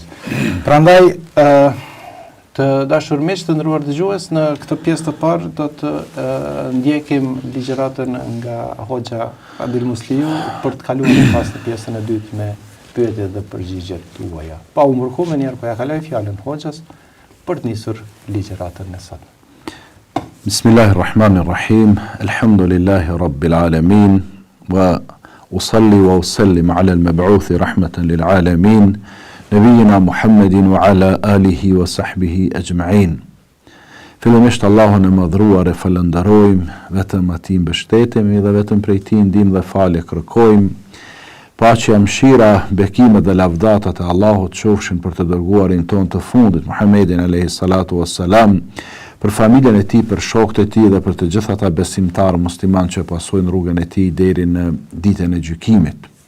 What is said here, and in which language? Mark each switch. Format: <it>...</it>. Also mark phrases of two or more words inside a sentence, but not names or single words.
<sq>Prandaj, të dashur miq të nderuar dëgjues, në këtë pjesë të parë do të ndjekim ligjëratën nga Hoxha Fadil Musliu për të kaluar pas në pjesën e dytë me pyetjet dhe përgjigjet tuaja. Pa u mërku, më njerë po ja kaloj fjalën Hoxhas për të nisur ligjëratën e sotme.</sq> <ar>بسم الله الرحمن الرحيم الحمد لله رب العالمين. وأصلي وأسلم على المبعوث رحمة للعالمين نبينا محمد وعلى آله وصحبه أجمعين.</ar> <sq>Fillimisht Allahun e madhruar e falenderojmë, vetëm atij mbështetemi dhe vetëm prej tij ndihmë dhe falje kërkojmë. Paqja, mëshira, bekimet dhe lavdatat e Allahut qofshin për të dërguarin ton të fundit, Muhammedin</sq> <ar>عليه الصلاة والسلام,</ar> <sq>për familjen e tij, për shokët e tij dhe për të gjithë ata besimtarë musliman që pasojnë rrugën e tij deri në ditën e gjykimit.</sq>